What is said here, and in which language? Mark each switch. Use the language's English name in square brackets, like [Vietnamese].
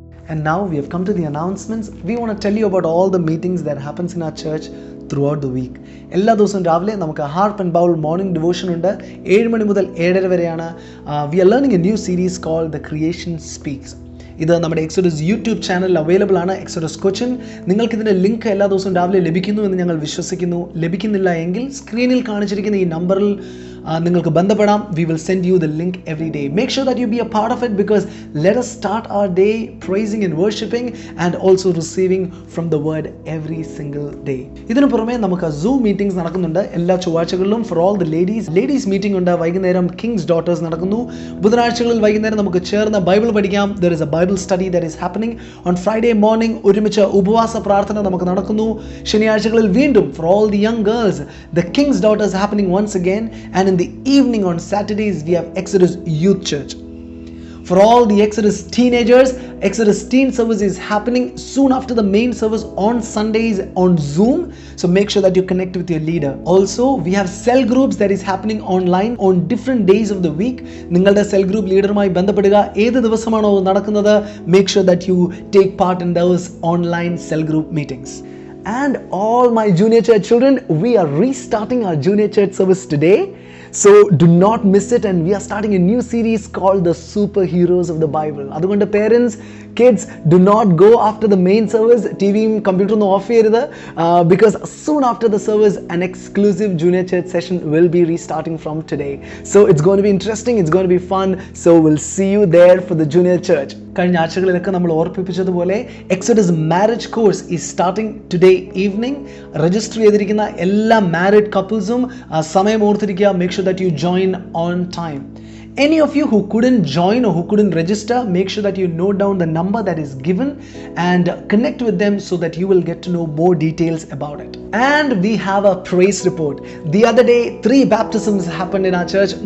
[English] And now we have come to the announcements. We want to tell you about all the meetings that happens in our church throughout the week. [Malayalam] എല്ലാ ദിവസവും രാവിലെ നമുക്ക് harp and bowl morning devotion ഉണ്ട്. 7 മണി മുതൽ 7:30 വരെയാണ്. [English] We are learning a new series called the creation speaks. [Malayalam] ഇത് നമ്മുടെ exodus YouTube ചാനലിൽ അവൈലബിൾ ആണ്, എക്സോഡസ് കൊച്ചിൻ. നിങ്ങൾക്ക് ഇതിൻ്റെ ലിങ്ക് എല്ലാ ദിവസവും രാവിലെ ലഭിക്കുന്നു എന്ന് ഞങ്ങൾ വിശ്വസിക്കുന്നു. ലഭിക്കുന്നില്ല എങ്കിൽ സ്ക്രീനിൽ കാണിച്ചിരിക്കുന്ന ഈ നമ്പറിൽ നിങ്ങൾക്ക് ബന്ധപ്പെടാം. [English] We will send you the link every day. Make sure that you be a part of it, because let us start our day praising and worshiping and also receiving from the word every single day. [Malayalam] ഇതിനു പുറമെ നമുക്ക് Zoom meetings നടക്കുന്നുണ്ട് എല്ലാ ചൊവ്വാഴ്ചകളിലും. [English] For all the ladies meeting [Malayalam] ഉണ്ട്. വൈകുന്നേരം King's Daughters നടക്കുന്നു. ബുധനാഴ്ചകളിൽ വൈകുന്നേരം നമുക്ക് ചേർന്ന് ബൈബിൾ പഠിക്കാം. [English] There is a Bible study that is happening. On Friday morning [Malayalam] ഒരുമിച്ച് ഉപവാസ പ്രാർത്ഥന നമുക്ക് നടക്കുന്നു. ശനിയാഴ്ചകളിൽ വീണ്ടും [English] for all the young girls the King's Daughters happening once again. And in the evening on Saturdays we have Exodus Youth Church. For all the Exodus teenagers, Exodus teen service is happening soon after the main service on Sundays on Zoom. So make sure that you connect with your leader. Also, we have cell groups that is happening online on different days of the week. [Malayalam] നിങ്ങളുടെ cell group leaderമായി ബന്ധപ്പെടുക. ഏത് ദിവസമാണോ നടക്കുന്നത്, [English] make sure that you take part in those online cell group meetings. And all my junior church children, we are restarting our junior church service today. So do not miss it, and we are starting a new series called the Superheroes of the Bible. [Malayalam] അതുകൊണ്ട് [English] parents, kids, do not go after the main service. TV computer no off [Malayalam] ചെയ്യരുത്, [English] because soon after the service an exclusive junior church session will be restarting from today. So it's going to be interesting, it's going to be fun. So we'll see you there for the junior church. [Malayalam] കഴിഞ്ഞ ആഴ്ചകളിലൊക്കെ നമ്മൾ ഓർപ്പിപ്പിച്ചതുപോലെ [English] Exodus marriage course is starting today evening. [Malayalam] Register ചെയ്തിരിക്കുന്ന എല്ലാ married കപ്പിൾസും സമയം ഓർത്തിരിക്കുക. [English] Make sure that you join on time. Any of you who couldn't join or who couldn't register, make sure that you note down the number that is given and connect with them so that you will get to know more details about it. And we have a praise report. The other day 3 baptisms happened in our church.